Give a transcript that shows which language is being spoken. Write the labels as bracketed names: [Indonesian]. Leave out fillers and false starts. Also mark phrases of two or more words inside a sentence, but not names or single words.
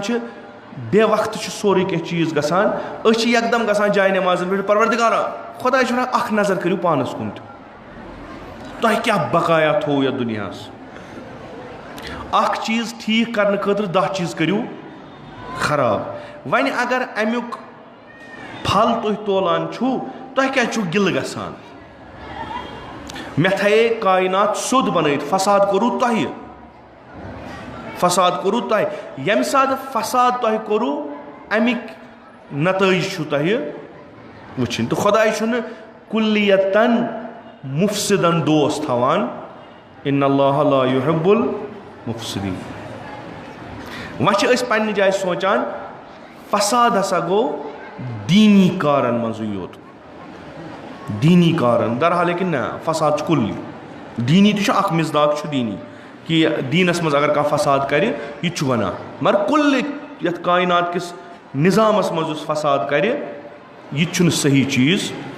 [Kashmiri] چھِ بے وقتہٕ چھُ سورُے کینٛہہ چیٖز گژھان أسۍ چھِ یکدم گژھان جاے نٮ۪مازن پٮ۪ٹھ پروردِگارا خۄداے چھُ ونان اکھ نظر کٔرِو پانس کُن تہِ تۄہہِ کیٛاہ بقایا تھوٚو یتھ دُنیاہس اکھ چیٖز ٹھیٖک کرنہٕ خٲطرٕ 10 چیٖز کٔرِو خراب وۄنۍ اگر امیُک پھل تُہۍ تولان چھُو تۄہہِ کیٛازِ چھُو گِلہٕ گژھان مےٚ تھایے کاینات سیوٚد بنٲیِتھ فساد کوٚروٕ تۄہہِ فساد کوٚروٕ تۄہہِ ییٚمہِ ساتہٕ فساد تۄہہِ کوٚروٕ امیِکۍ نتٲیِج چھُو تۄہہِ وٕچھِنۍ تہٕ خۄداے چھُنہٕ کُلیتن مُفسِدن دوس تھاوان [Arabic] اِن اللہ لا یُحِب المُفسِدیٖن [Kashmiri] وۄنۍ چھِ أسۍ پننہِ جایہِ سونٛچان فساد ہسا گوٚو دیٖنی کارن منٛزٕے یوت دیٖنی کارن درحالے کہِ نہ فساد چھُ کُلۍ دیٖنی تہِ چھُ اکھ مِزداق چھُ دیٖنی کہِ دیٖنس منٛز اگر کانٛہہ فساد کرِ یہِ تہِ چھُ ونان مگر کُلہِ یتھ کاینات کِس نظامس منٛز یُس فساد کرِ یہِ تہِ چھُنہٕ صحیح چیٖز